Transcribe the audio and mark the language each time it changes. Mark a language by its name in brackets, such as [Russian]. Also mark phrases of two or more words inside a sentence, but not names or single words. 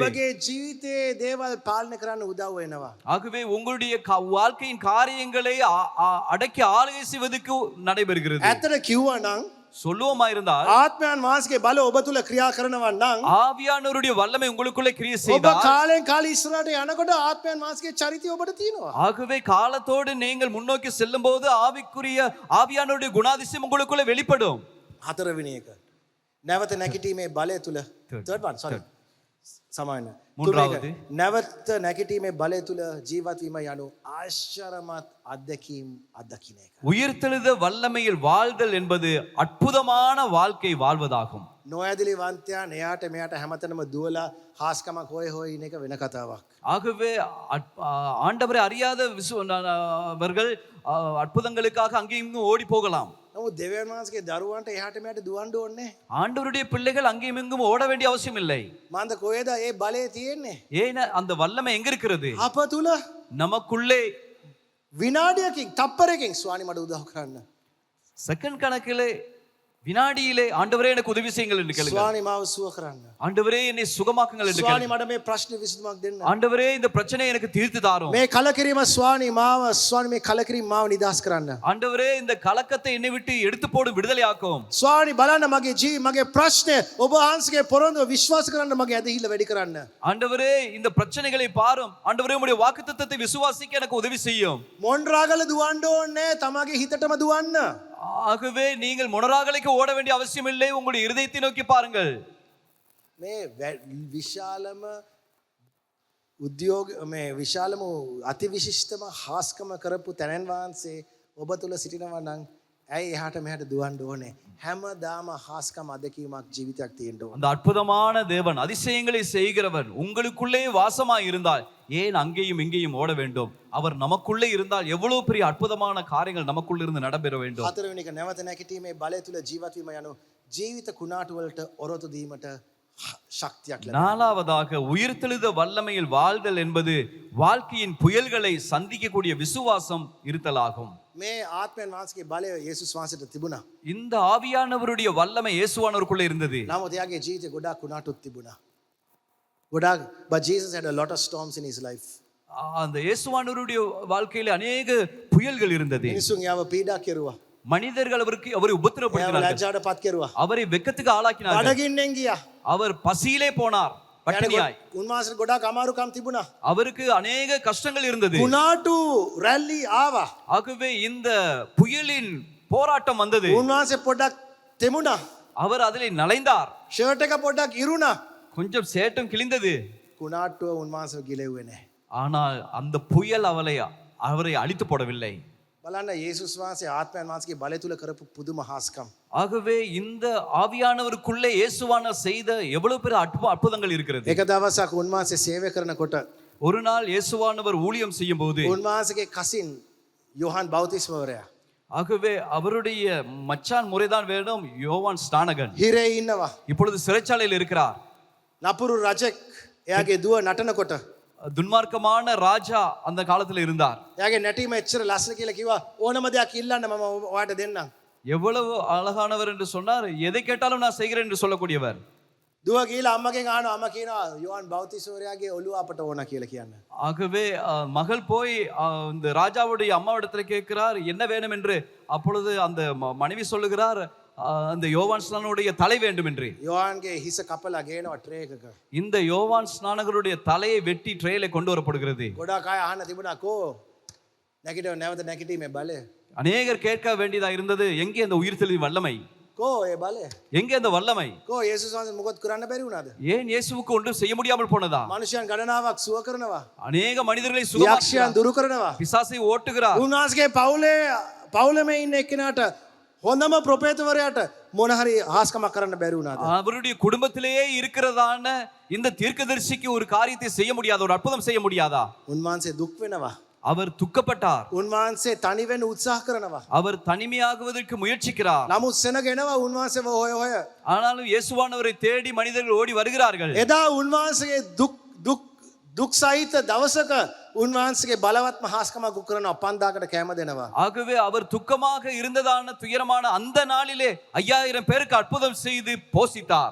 [Sinhala] ඔබගේ ජීවිතයේ දේවල් පාලනය කරන්න උදව් වෙනවා. [Tamil] ஆகவே உங்களுடைய வாழ்க்கையின் காரியங்களை அடக்கி ஆளுகை செய்வதற்கு நடைபெறுகிறது. [Sinhala] ඇත්තට කිව්වා නම් [Tamil] சொல்லுவோமா இருந்தால் [Sinhala] ආත්මයන් වහන්සේගේ බල ඔබ තුල ක්‍රියා කරනවා නම් [Tamil] ஆவியானவருடைய வல்லமை உங்களுக்குள்ளே கிரியை [Sinhala] ඔබ [Tamil] செய்தால் [Sinhala] කාලෙන් කාලෙ ඉස්සරහට යනකොට ආත්මයන් වහන්සේගේ චරිතය ඔබට තියෙනවා. [Tamil] ஆகவே காலத்தோடு நீங்கள் முன்னோக்கி செல்லும் போது ஆவியானவருடைய குணாதிசயம் உங்களுக்குள்ளே வெளிப்படும். [Sinhala] හතරවෙනි එක නැවත නැගිටීමේ බලය තුල [English] third one sorry [Sinhala] සමාන [Tamil] மூன்றாவது [Sinhala] නැවත නැගිටීමේ බලය තුල ජීවත් වීම යනු ආශ්චර්යමත් අත්දැකීම් අත්දකින්න එක. [Tamil] உயிர்த்தெழுத வல்லமையில் வாழ்தல் என்பது அற்புதமான வாழ்க்கை வாழ்வதாகும். [Sinhala] නොඇදලි වන්තයන් එයාට මෙයාට හැමතැනම දුවලා හාස්කමක් හොය හොය ඉන්න එක වෙන කතාවක්. [Tamil] ஆகவே ஆண்டவரை அறியாத அவர்கள் அற்புதங்களுக்காக அங்கேயும் இங்கும் ஓடி போகலாம். [Sinhala] නමුත් දෙවියන් වහන්සේගේ දරුවන්ට එහාට මෙයාට දුවන්න ඕනේ. [Tamil] ஆண்டவருடைய பிள்ளைகள் அங்கேயும் இங்கும் ஓட வேண்டிய அவசியம் இல்லை. [Sinhala] මන්ද කොහෙද ඒ බලය තියෙන්නේ? [Tamil] ஏன் அந்த வல்லமை எங்க இருக்கிறது? [Sinhala] අප තුල [Tamil] நமக்குள்ளே [Sinhala] විනාඩියකින් තප්පරයකින් ස්වාමී මට උදව් කරන්න. [Tamil] செகண்ட் கணக்கிலே வினாடியிலே ஆண்டவரே எனக்கு உதவி செய்யுங்கள் என்று கேளுங்க. [Sinhala] ස්වාමී මාව සුව කරන්න. [Tamil] ஆண்டவரே என்னை சுகமாக்குங்கள் என்று [Sinhala] ස්වාමී [Tamil] கேளுங்க. [Sinhala] මට මේ ප්‍රශ්න විසඳුමක් දෙන්න. [Tamil] ஆண்டவரே இந்த பிரச்சனையை எனக்கு தீர்த்து தாரும். [Sinhala] මේ කලකිරීම ස්වාමී මේ කලකිරීම මාව නිදහස් කරන්න. [Tamil] ஆண்டவரே இந்த கலக்கத்தை என்னை விட்டு எடுத்து போடும் விடுதலையாக்கும். [Sinhala] ස්වාමී බලන්න මගේ ප්‍රශ්නය ඔබ වහන්සේගේ පොරොන්දුව විශ්වාස කරන්න මගේ ඇදහිල්ල වැඩි කරන්න. [Tamil] ஆண்டவரே இந்த பிரச்சனைகளை பாரும். ஆண்டவரே உம்முடைய வாக்குத்தத்தத்தை விசுவாசிக்க எனக்கு உதவி செய்யும். [Sinhala] මොන්රාගල දුවන්න ඕනේ තමගේ හිතටම දුවන්න. [Tamil] ஆகவே நீங்கள் මොනරාගලக்கு ஓட வேண்டிய அவசியம் இல்லை. உங்களுடைய இருதயத்தை நோக்கி பாருங்கள். [Sinhala] මේ විශාලම උද්‍යෝග මේ විශාලම අතිවිශිෂ්ටම හාස්කම කරපු තැනන් වහන්සේ ඔබ තුල සිටිනවා නම් ඇයි එහාට මෙහාට දුවන්න ඕනේ? හැමදාම හාස්කම අදකීමක් ජීවිතයක් තියෙන්න ඕනේ. [Tamil] அந்த அற்புதமான தேவன் அதிசயங்களை செய்கிறவன் உங்களுக்குள்ளே வாசமாய் இருந்தால் ஏன் அங்கேயும் இங்கேயும் ஓட வேண்டும்? அவர் நமக்குள்ளே இருந்தால் எவ்வளவு பெரிய அற்புதமான காரியங்கள் நமக்குள்ள இருந்து நடைபெற வேண்டும். [Sinhala] හතරවෙනි එක නැවත නැගිටීමේ බලය තුල ජීවත් වීම යනු ජීවිත කුණාටු වලට ඔරොත්තු දීමට ශක්තියක් ලැබෙනවා. [Tamil] நாலாவதாக உயிர்த்தெழுத வல்லமையில் வாழ்தல் என்பது வாழ்க்கையின் புயல்களை சந்திக்கக்கூடிய விசுவாசம் இருத்தலாகும். [Sinhala] මේ ආත්මයන් වහන්සේගේ බලය යේසුස් වහන්සේට තිබුණා. [Tamil] இந்த ஆவியானவருடைய வல்லமை இயேசுவானவருக்குள்ளே இருந்தது. [Sinhala] නමුත් එයාගේ ජීවිතේ ගොඩාක් කුණාටුත් තිබුණා. [English] ගොඩාක් but Jesus had a lot of storms in his life. [Tamil] அந்த இயேசுவானவருடைய வாழ்க்கையில அநேக புயல்கள் இருந்தது. [Sinhala] මිනිසුන් යාව පීඩා කෙරුවා. [Tamil] மனிதர்கள் அவரை உபத்திரப்படுத்தினார்கள். [Sinhala] ලැජ්ජාටපත් කෙරුවා. [Tamil] அவரை வெக்கத்துக்கு ஆளாக்கினார்கள். [Sinhala] බඩගින්නෙන් ගියා. [Tamil] அவர் பசியிலே போனார், பட்டினியாய். [Sinhala] උන්වහන්සේට ගොඩාක් අමාරුකම් තිබුණා. [Tamil] அவருக்கு அநேக கஷ்டங்கள் இருந்தது. [Sinhala] කුණාටු රැලි ආවා. [Tamil] ஆகவே இந்த புயலின் போராட்டம் வந்தது. [Sinhala] උන්වහන්සේ පොඩක් තෙමුණා. [Tamil] அவர் அதிலே நலைந்தார். [Sinhala] ෂර්ට් එක පොඩක් ඉරුණා. [Tamil] கொஞ்சம் சேட்டும் கிழிந்தது. [Sinhala] කුණාටුව උන්වහන්සේව ගිලෙව්වේ නැහැ. [Tamil] ஆனால் அந்த புயல் அவரை அழித்து போடவில்லை. [Sinhala] බලන්න යේසුස් වහන්සේ ආත්මයන් වහන්සේගේ බලය තුල කරපු පුදුම හාස්කම්. [Tamil] ஆகவே இந்த ஆவியானவருக்குள்ளே இயேசுவானவர் செய்த எவ்வளவு பெரிய அற்புதங்கள் இருக்கிறது. [Sinhala] එක දවසක් උන්වහන්සේ සේවය කරනකොට [Tamil] ஒரு நாள் இயேசுவானவர் ஊழியம் செய்யும் போது [Sinhala] උන්වහන්සේගේ කසින් යෝහන් බෞතිස්මවරයා [Tamil] ஆகவே அவருடைய மச்சான் முறைதான் வேணும் யோவான் ஸ்நானகன் [Sinhala] හිරේ ඉන්නවා. [Tamil] இப்பொழுது சிறைச்சாலையில் இருக்கிறார். [Sinhala] නපුරු රජෙක් එයාගේ දුව නටනකොට [Tamil] துன்மார்க்கமான ராஜா அந்த காலத்துல இருந்தார். [Sinhala] එයාගේ නැටීම එච්චර ලස්සන කියලා කිව්වා ඕනම දෙයක් ඉල්ලන්න මම ඔයාට දෙන්නම්. [Tamil] எவ்வளவு அழகானவர் என்று சொன்னார். எதை கேட்டாலும் நான் செய்கிறேன் என்று சொல்லக்கூடியவர். [Sinhala] දුව ගිහලා අම්මගෙන් අහනවා අම්මා කියනවා යෝහන් බෞතිස්මවරයාගේ ඔළුව අපට ඕන කියලා කියන්න. [Tamil] ஆகவே மகள் போய் இந்த ராஜாவுடைய அம்மாவிடத்துல கேட்கிறார் என்ன வேணும் என்று. அப்பொழுது அந்த மனைவி சொல்லுகிறார் அந்த யோவான் ஸ்நானனுடைய தலை வேண்டும் என்று. [Sinhala] යෝහන්ගේ හිස කපලා ගේනවා ට්‍රේ එකක. [Tamil] இந்த யோவான் ஸ்நானகருடைய தலையை வெட்டி ட்ரேல கொண்டு வரப்படுகிறது. [Sinhala] ගොඩාක් අය අහන්න තිබුණා කෝ නැවත නැගිටීමේ බලය. [Tamil] அநேகர் கேட்க வேண்டியதா இருந்தது எங்கே அந்த உயிர்த்தெழுதலின் வல்லமை? [Sinhala] කෝ ඒ බලය? [Tamil] எங்கே அந்த வல்லமை? [Sinhala] කෝ යේසුස් වහන්සේ මොකද කරන්න බැරි වුණාද? [Tamil] ஏன் இயேசுவுக்கு ஒன்றும் செய்ய முடியாமல் போனதா? [Sinhala] මනුෂ්‍යයන් ගණනාවක් සුව කරනවා. [Tamil] அநேக மனிதர்களை [Sinhala] යක්ෂයන් [Tamil] சுகமாக்குகிறார், [Sinhala] දුරු කරනවා. [Tamil] பிசாசை ஓட்டுகிறார். [Sinhala] උන්වහන්සේගේ පවුලේ ඉන්න එක්කෙනාට හොඳම ප්‍රොපේතවරයාට මොන හරි හාස්කමක් කරන්න බැරි වුණාද? [Tamil] அவருடைய குடும்பத்திலேயே இருக்கிறதான இந்த தீர்க்கதரிசிக்கு ஒரு காரியத்தை செய்ய முடியாத, ஒரு அற்புதம் செய்ய முடியாதா? [Sinhala] උන්වහන්සේ දුක් වෙනවා. [Tamil] அவர் துக்கப்பட்டார். [Sinhala] උන්වහන්සේ තනි වෙන්න උත්සාහ කරනවා. [Tamil] அவர் தனிமையாகுவதற்கு முயற்சிக்கிறார். [Sinhala] නමුත් සෙනගෙනවා උන්වහන්සේව හොය හොය. [Tamil] ஆனாலும் இயேசுவானவரை தேடி மனிதர்கள் ஓடி வருகிறார்கள். [Sinhala] එදා උන්වහන්සේගේ දුක් සහිත දවසක උන්වහන්සේගේ බලවත්ම හාස්කමක් උකරනවා 5000කට කැම දෙනවා. [Tamil] ஆகவே அவர் துக்கமாக இருந்ததான துயரமான அந்த நாளிலே 5000 பேருக்கு அற்புதம் செய்து போஷித்தார்.